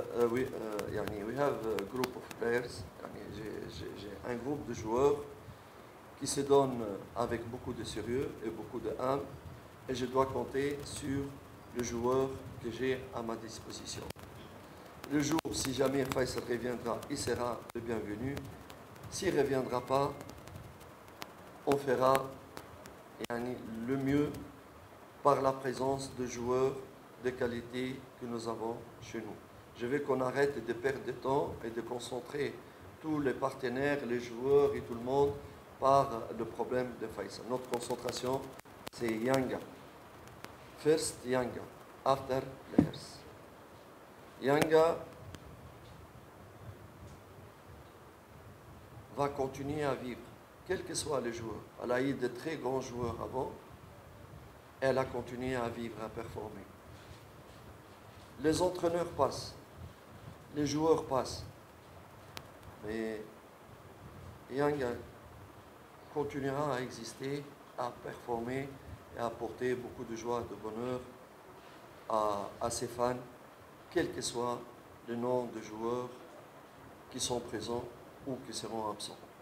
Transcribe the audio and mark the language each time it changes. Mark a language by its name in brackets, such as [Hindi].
[English] We have a group of players. [French] J'ai un groupe de joueurs qui se donnent avec beaucoup de sérieux et beaucoup d'âme, et je dois compter sur le joueur que j'ai à ma disposition. Le jour, si jamais Faisal reviendra, il sera le bienvenu. S'il ne reviendra pas, on fera le mieux par la présence de joueurs de qualité que nous avons chez nous. Je veux qu'on arrête de perdre de temps et de concentrer tous les partenaires, les joueurs et tout le monde par le problème de Faisal. Notre concentration, c'est Yanga. [English] First Yanga, after players. [French] Yanga va continuer à vivre, quel que soit le joueur. Elle a eu de très grands joueurs avant, elle a continué à vivre, à performer. Les entraîneurs passent, les joueurs passent, mais Yanga continuera à exister, à performer et à apporter beaucoup de joie, de bonheur à ses fans, quel que soit le nombre de joueurs qui sont présents ou qui seront absents.